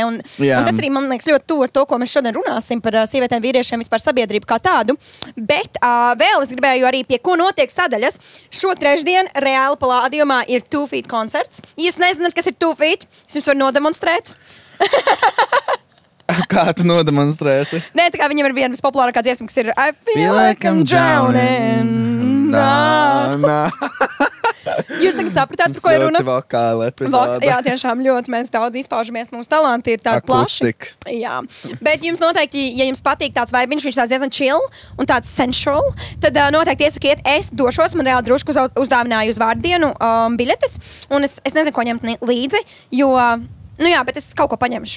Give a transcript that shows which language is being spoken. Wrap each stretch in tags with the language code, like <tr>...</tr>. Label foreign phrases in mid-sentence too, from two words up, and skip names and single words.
<lv>Un tas arī, man liekas, ļoti tuvu ar to, ko mēs šodien runāsim par sievietēm, vīriešiem, vispār sabiedrību kā tādu. Bet vēl es gribēju arī pie ko notiek sadaļas. Šo trešdienu reāli Palādiumā ir 2 Feet koncerts. Ja jūs nezināt, kas ir 2 Feet, es jums varu nodemonstrēt. Kā tu nodemonstrēsi? Nē, viņam ir viena vispopulārākā dziesma, kas ir</lv> <en>I feel like I'm drowning.</en> <lv>Jūs tagad sapratāt, par ko ir runa? Ļoti vokāla epizode. Jā, tiešām ļoti mēs daudz izpaužamies. Mūsu talanti ir tādi plaši. Jā. Bet jums noteikti, ja jums patīk tāds vibiņš, viņš tāds diezgan chill un tāds sensual, tad noteikti iesakiet, es došos, man reāli drusku uzdāvināju uz vārdienu biļetes, un es nezinu, ko ņemt līdzi, jo, nu jā, bet es kaut ko paņemšu.</lv>